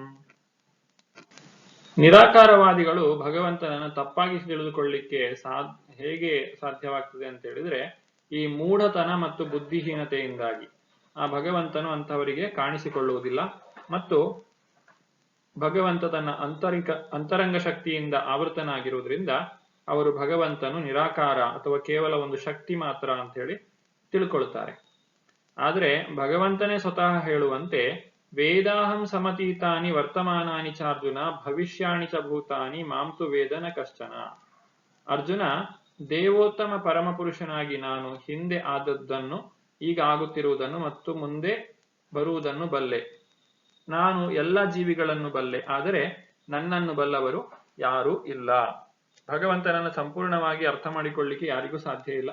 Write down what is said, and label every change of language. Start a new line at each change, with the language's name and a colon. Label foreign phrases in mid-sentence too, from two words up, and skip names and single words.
Kannada: ನಿರಾಕಾರವಾದಿಗಳು ಭಗವಂತನನ್ನು ತಪ್ಪಾಗಿ ತಿಳಿದುಕೊಳ್ಳಿಕ್ಕೆ ಹೇಗೆ ಸಾಧ್ಯವಾಗ್ತದೆ ಅಂತ ಹೇಳಿದ್ರೆ, ಈ ಮೂಢತನ ಮತ್ತು ಬುದ್ಧಿಹೀನತೆಯಿಂದಾಗಿ ಆ ಭಗವಂತನು ಅಂತವರಿಗೆ ಕಾಣಿಸಿಕೊಳ್ಳುವುದಿಲ್ಲ ಮತ್ತು ಭಗವಂತ ತನ್ನ ಅಂತರಂಗ ಶಕ್ತಿಯಿಂದ ಆವೃತನಾಗಿರುವುದರಿಂದ ಅವರು ಭಗವಂತನು ನಿರಾಕಾರ ಅಥವಾ ಕೇವಲ ಒಂದು ಶಕ್ತಿ ಮಾತ್ರ ಅಂತ ಹೇಳಿ ತಿಳ್ಕೊಳ್ತಾರೆ. ಆದರೆ ಭಗವಂತನೇ ಸ್ವತಃ ಹೇಳುವಂತೆ
Sanskrit: ವೇದಾಹಂ ಸಮತೀತಾನಿ ವರ್ತಮಾನಾನಿ ಚಾರ್ಜುನ ಭವಿಷ್ಯಾಣಿ ಚ ಭೂತಾನಿ ಮಾಂತು ವೇದನ ಕಶ್ಚನ.
Kannada: ಅರ್ಜುನ, ದೇವೋತ್ತಮ ಪರಮಪುರುಷನಾಗಿ ನಾನು ಹಿಂದೆ ಆದದ್ದನ್ನು, ಈಗ ಆಗುತ್ತಿರುವುದನ್ನು ಮತ್ತು ಮುಂದೆ ಬರುವುದನ್ನು ಬಲ್ಲೆ. ನಾನು ಎಲ್ಲ ಜೀವಿಗಳನ್ನು ಬಲ್ಲೆ, ಆದರೆ ನನ್ನನ್ನು ಬಲ್ಲವರು ಯಾರೂ ಇಲ್ಲ. ಭಗವಂತನನ್ನು ಸಂಪೂರ್ಣವಾಗಿ ಅರ್ಥ ಮಾಡಿಕೊಳ್ಳಿಕ್ಕೆ ಯಾರಿಗೂ ಸಾಧ್ಯ ಇಲ್ಲ.